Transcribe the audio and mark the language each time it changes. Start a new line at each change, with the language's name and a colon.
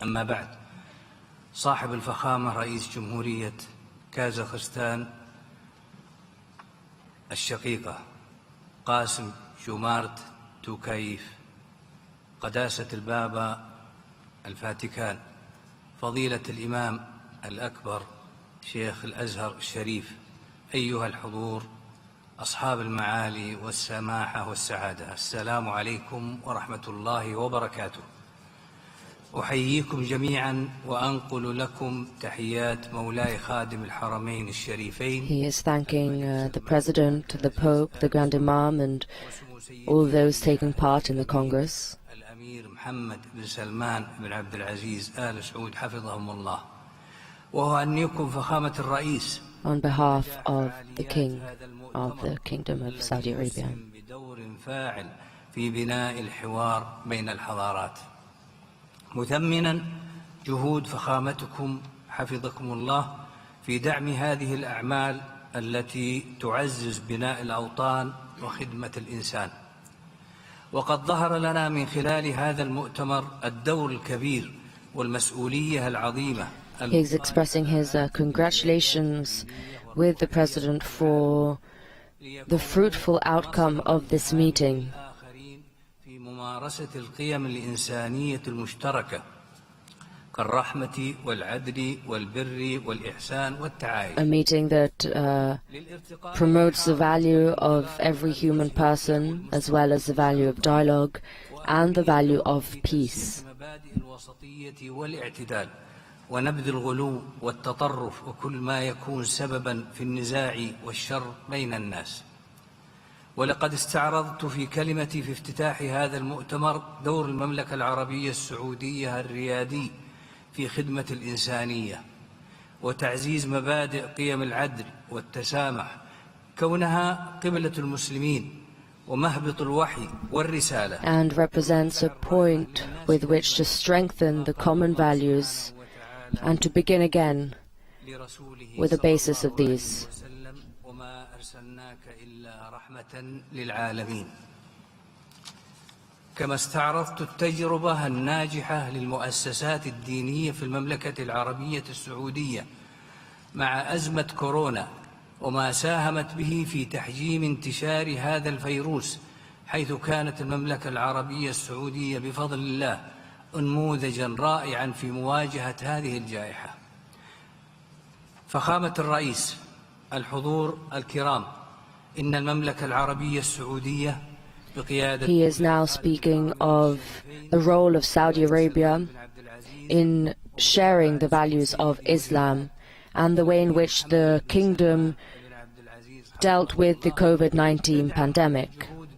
Arabic: أما بعد، صاحب الفخامة رئيس جمهورية كازاخستان الشقيقة قاسم جومارت توكايف، قداسة البابا الفاتيكان، فضيلة الإمام الأكبر شيخ الأزهر الشريف، أيها الحضور، أصحاب المعالي والسماحة والسعادة، السلام عليكم ورحمة الله وبركاته. أحييكم جميعا وأنقل لكم تحيات مولاي خادم الحرمين الشريفين.
English: He is thanking the President, the Pope, the Grand Imam and all those taking part in the Congress.
Arabic: الأمير محمد بن سلمان بن عبد العزيز آل سعود حفظهم الله. وأهنيكم فخامة الرئيس
English: on behalf of the King of the Kingdom of Saudi Arabia.
Arabic: بدور فاعل في بناء الحوار بين الحضارات، مثمنا جهود فخامتكم حفظكم الله في دعم هذه الأعمال التي تعزز بناء الأوطان وخدمة الإنسان. وقد ظهر لنا من خلال هذا المؤتمر الدور الكبير والمسؤولية العظيمة.
English: He is expressing his congratulations with the President for the fruitful outcome of this meeting.
Arabic: في ممارسة القيم الإنسانية المشتركة كالرحمة والعدل والبر والإحسان والتعايش.
English: A meeting that promotes the value of every human person, as well as the value of dialogue and the value of peace.
Arabic: مبادئ الوسطية والاعتدال ونبذ الغلو والتطرف وكل ما يكون سببا في النزاع والشر بين الناس. ولقد استعرضت في كلمتي في افتتاح هذا المؤتمر دور المملكة العربية السعودية الريادي في خدمة الإنسانية وتعزيز مبادئ قيم العدل والتسامح، كونها قبلة المسلمين ومهبط الوحي والرسالة.
English: And represents a point with which to strengthen the common values and to begin again with the basis of these.
Arabic: وما أرسلناك إلا رحمة للعالمين. كما استعرضت التجربة الناجحة للمؤسسات الدينية في المملكة العربية السعودية مع أزمة كورونا وما ساهمت به في تحجيم انتشار هذا الفيروس، حيث كانت المملكة العربية السعودية بفضل الله نموذجا رائعا في مواجهة هذه الجائحة. فخامة الرئيس، الحضور الكرام، إن المملكة العربية السعودية بقيادة
English: He is now speaking of the role of Saudi Arabia in sharing the values of Islam and the way in which the kingdom dealt with the COVID-19 pandemic.